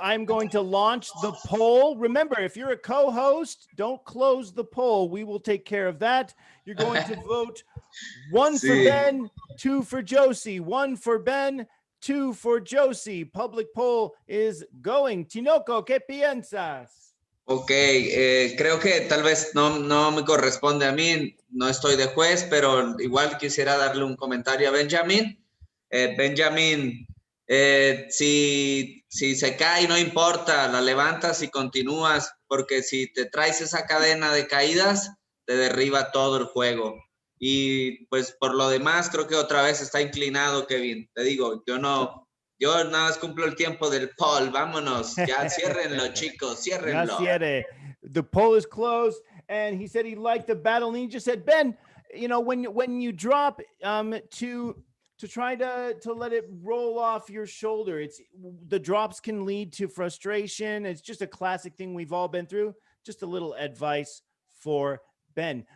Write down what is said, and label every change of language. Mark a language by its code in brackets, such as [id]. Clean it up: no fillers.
[en] I'm going to launch the poll. Remember, if you're a co-host, don't close the poll. We will take care of that. You're going to vote 1 for Ben, 2 for Josie, 1 for Ben, 2 for Josie. Public poll is going. Tinoco, [es] ¿qué piensas? Ok, creo que tal vez no me corresponde a mí, no estoy de juez, pero igual quisiera darle un comentario a Benjamín. Benjamín, si se cae, no importa, la levantas y continúas, porque si te traes esa cadena de caídas, te derriba todo el juego. Y pues por lo demás, creo que otra vez está inclinado, Kevin. Te digo, yo nada más cumplo el tiempo del poll. Vámonos. Ya ciérrenlo, chicos. Ciérrenlo. [en] The poll is closed. And he said he liked the battle. And he just said, Ben, you know, when you drop to try to let it roll off your shoulder, the drops can lead to frustration. It's just a classic thing we've all been through. Just a little advice for Ben.